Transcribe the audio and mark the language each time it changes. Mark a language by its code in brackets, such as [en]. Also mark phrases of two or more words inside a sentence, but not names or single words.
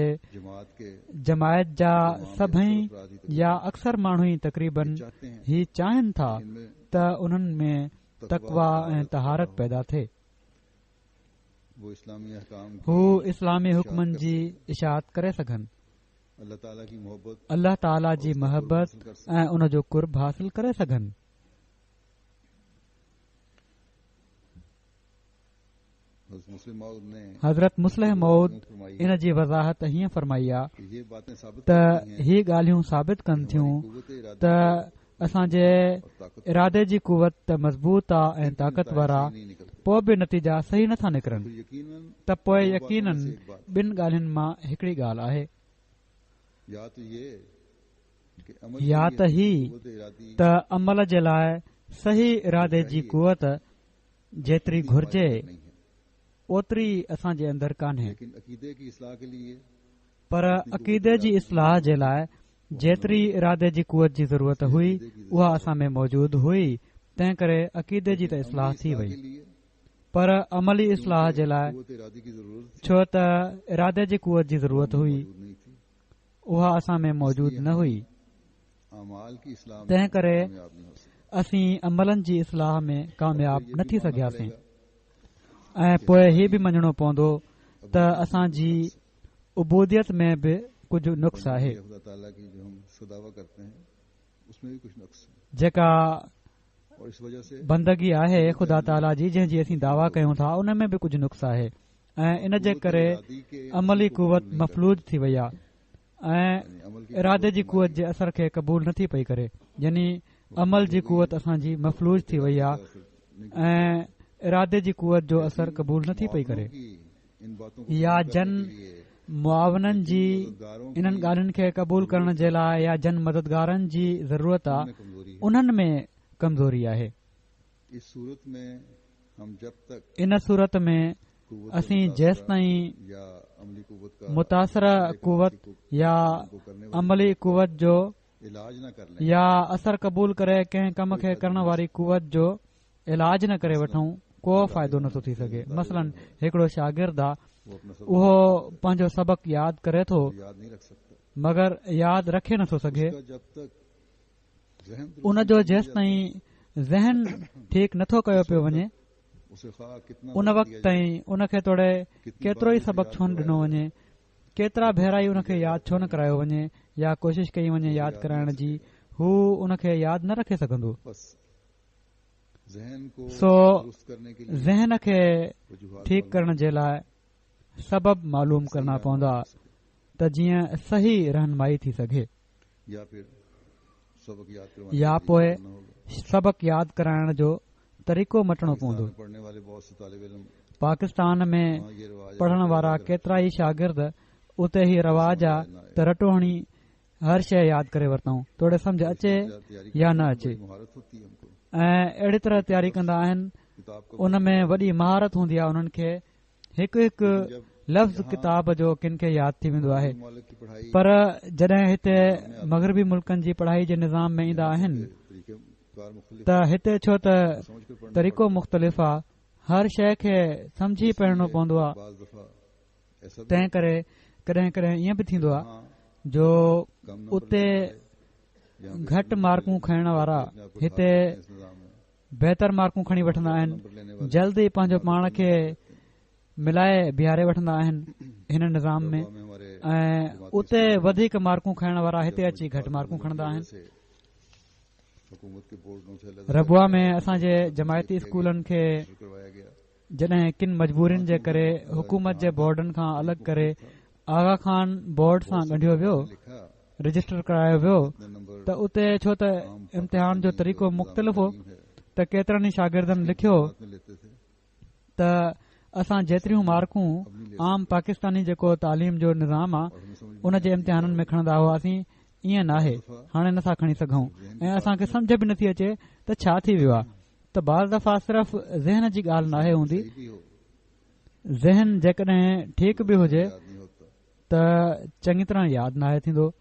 [ur] جماعت کے [sd] जमायत जा सभई या अक्सर माण्हू ई तक़रीबन [ur] چاہتے ہیں [sd] ही चाहिनि था [ur] ان میں [sd] त उन्हनि में तक़वा ऐं तहारत पैदा थिए [ur] وہ اسلامی احکام کی [sd] हू इस्लामी हुकमनि जी इशाअत करे सघनि [ur] اللہ تعالیٰ کی محبت [sd] अल्लाह ताला जी महबत ऐं उन जो कुर्ब हासिल करे सघनि हज़रत मुस्लिम मौद इन जी वज़ाहत हीअं फरमाई आहे [ur] یہ باتیں ثابت [sd] त ही ॻाल्हियूं साबित कनि थियूं त असांजे इरादे जी कुवत त मज़बूत आहे ऐं ताक़तवर आहे पोइ बि नतीजा सही नथा निकिरनि [ur] यकीनन [sd] त पोइ यकीनन ॿिनि ॻाल्हियुनि मां हिकिड़ी ॻाल्हि आहे [ur] یا تو یہ کہ عمل [sd] या त ही [ur] قوت ارادی [sd] त अमल जे लाइ सही इरादे जी कुवत जेतिरी घुर्जे [ur] نہیں ہے, [sd] ओतिरी असांजे अंदरि कान्हे [ur] لیکن عقیدے کی اصلاح کے لیے [sd] पर अक़ीदे जी इस्लाह जे लाइ जेतिरी इरादे जी कुवत जी ज़रूरत हुई उहा असां में मौजूदु हुई तंहिं करे अक़ीदे जी त इस्लाह थी वई [ur] کے لیے [sd] पर अमली इस्लाह जे लाइ [ur] قوت ارادی کی ضرورت [sd] छो त इरादे जी कुवत जी ज़रूरत हुई [ur] موجود نہیں تھی. [sd] उहा असां में मौजूदु न हुई [ur] اعمال کی اصلاح میں [sd] तंहिं करे [ur] کامیاب نہیں ہو سکتے. [sd] असीं अमलनि जी इस्लाह में कामयाब न थी सघियासीं ऐं पोइ हीउ बि मञणो पवंदो त असांजी उबूदियत में बि कुझु नुक्स आहे [ur] خدا تعالیٰ کی جو ہم سداوا کرتے ہیں اس میں بھی کچھ نقص ہے [sd] जेका [ur] اور اس وجہ سے [sd] बंदगी आहे ख़ुदा ताला जी जंहिंजी असीं दावा कयूं था उन में बि कुझु नुक्स आहे ऐं इन जे करे अमली कुवत मफ़लूज थी वई आहे ऐं [ur] عمل کی [sd] इरादे जी कुवत जे असर खे क़बूल नथी पई करे यानी अमल जी कुवत असांजी मफ़लूज थी वई आहे ऐं इरादे जी कुवत जो असर क़बूल नथी पई करे [ur] ان باتوں کو [sd] या जन मुआवननि जी इन्हनि ॻाल्हियुनि खे क़बूल करण जे लाइ या जन मददगारनि जी ज़रूरत आहे [ur] کمزوری ہے. [sd] उन्हनि में कमज़ोरी आहे [ur] اس صورت میں ہم جب تک [sd] इन सूरत में [ur] कुव्वत [sd] असीं जेसि ताईं [ur] یا عملی قوت کا [sd] मुतासिर कुवत या [ur] کو کرنے [sd] अमली कुवत जो [ur] علاج نہ کر لیں [sd] या असर क़बूल करे कंहिं कम खे करण वारी कुवत जो इलाज न करे वठूं को फ़ाइदो नथो थी सघे मसलन हिकिड़ो शागिर्द आहे [ur] وہ اپنا سب [sd] उहो पंहिंजो सबक़ यादि करे थो [ur] یاد نہیں رکھ سکتا. [sd] मगर यादि रखे नथो सघे [ur] اس کا جب تک ذہن درست [sd] उन जो जेसि ताईं ज़हन ठीकु नथो कयो पियो वञे [ur] اسے کھا کتنا [sd] उन वक़्त ताईं उन खे तोड़े केतिरो ई सबक़ छो न ॾिनो वञे केतिरा भेरा ई उन खे यादि छो न करायो वञे या कोशिशि कई वञे यादि कराइण जी हू उन खे यादि न रखे सघंदो [ur] بس ذہن کو [sd] सो [ur] درست کرنے کے لیے [sd] ज़हन खे [ur] वजूहात [sd] ठीकु करण जे लाइ सबब मालूम करणा पवंदा त जीअं सही रहनुमाई थी सघे [ur] یا پھر سبق یاد کروانے [sd] या [ur] کے لیے [sd] पोइ [ur] کرنا ہوگا. [sd] सबक यादि कराइण जो तरीक़ो मटणो पवंदो [ur] پاکستان میں پڑھنے والے بہت سے طالب علم [sd] पाकिस्तान में [ur] وہاں یہ رواج ہے [sd] पढ़ण वारा केतिरा ई शागिर्द उते ई रवाज आहे त रटो हणी हर शइ यादि करे वरितऊं तोड़े सम्झ अचे [ur] तैयारी [sd] या न [ur] बड़ी [sd] अचे [ur] مہارت ہوتی ہے ہم کو [sd] ऐं अहिड़ी तरह तयारी कंदा आहिनि [ur] کتاب کو [sd] उन में वॾी महारत हूंदी आहे उन्हनि खे हिकु हिकु लफ़्ज़ किताब जो किन खे यादि थी वेंदो आहे [ur] مالک کی پڑھائی [sd] पर जॾहिं हिते मग़रबी मुल्कनि जी पढ़ाई जे निज़ाम में ईंदा आहिनि [ur] طریقہ کار مختلف [sd] त हिते छो त [ur] سمجھ کر پڑھنا [sd] तरीक़ो मुख़्तलिफ़ आहे हर शइ खे सम्झी पढ़णो पवंदो आहे [ur] بعض دفعہ ایسا بھی [sd] तंहिं करे कॾहिं कॾहिं ईअं बि थींदो आहे [ur] हाँ, [sd] जो [ur] کم نمبر [sd] उते या घटि मार्कूं खणण वारा [ur] اپنے آپ کو [sd] हिते [ur] ڈھالتے ہیں اس نظام میں. [sd] बहितर मार्कूं खणी वठंदा आहिनि [ur] نمبر لینے والے [sd] जल्दी पंहिंजो पाण खे मिलाए बीहारे वठंदा आहिनि हिन निज़ाम में [ur] میں ہمارے [sd] ऐं उते वधीक मार्कूं खणण वारा हिते अची घटि मार्कूं खणंदा आहिनि [ur] سے حکومت کے بورڈوں سے الگ [sd] रबुआ में असांजे जमायती स्कूलनि खे [ur] کروایا گیا. [sd] जॾहिं किन मजबूरियुनि जे करे हुकूमत जे बोर्डनि खां अलॻि करे आगा खान बोर्ड सां ॻंढियो वियो [ur] लिखा [sd] रजिस्टर करायो वियो [ur] नंबर [sd] त त उते छो त इम्तिहान जो तरीक़ो मुख़्तलिफ़ हो त केतिरनि ई शागिर्दनि लिखियो त असां जेतिरियूं मार्कूं आम पाकिस्तानी जेको तालीम जो निज़ाम आहे उन जे इम्तिहाननि में खणंदा हुआसीं ईअं नाहे हाणे नथा खणी सघूं ऐं असांखे सम्झ बि नथी अचे त छा थी वियो आहे त बाज़ दफ़ा सिर्फ़ ज़हन जी ॻाल्हि नाहे हूंदी ज़हन जेकॾहिं ठीकु बि हुजे त चङी तरह यादि नाहे थींदो